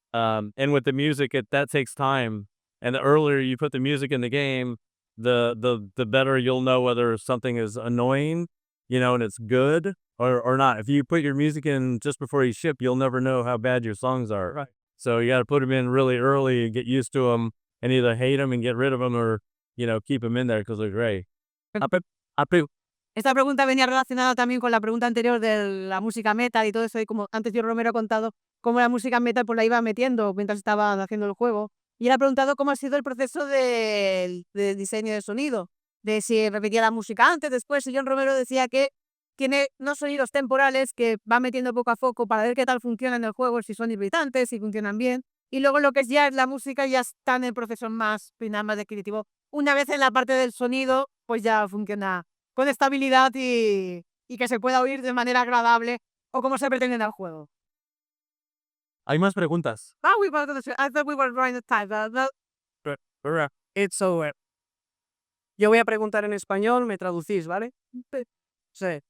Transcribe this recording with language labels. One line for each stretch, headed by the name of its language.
English: And with the music, that takes time. And the earlier you put the music in the game, the better you'll know whether something is annoying, and it's good or not. If you put your music in just before you ship, you'll never know how bad your songs are. Right. So you got to put them in really early and get used to them, and either hate them and get rid of them, or keep them in there because they're great.
Spanish: Esta pregunta venía relacionada también con la pregunta anterior de la música metal y todo eso, y como antes yo Romero ha contado cómo la música metal pues la iba metiendo mientras estaba haciendo el juego, y él ha preguntado cómo ha sido el proceso de diseño de sonido. de si repetía la música antes, después, y John Romero decía que tiene unos sonidos temporales que va metiendo poco a poco para ver qué tal funciona en el juego, si son irritantes, si funcionan bien, y luego lo que es ya la música ya está en el proceso más final, más descriptivo. Una vez en la parte del sonido, pues ya funciona con estabilidad y que se pueda oír de manera agradable o como se pretende en el juego. Hay más preguntas.
English: Ah, I thought we were running out of time. It's over.
Spanish: Yo voy a preguntar en español, me traducís, ¿vale? Sí.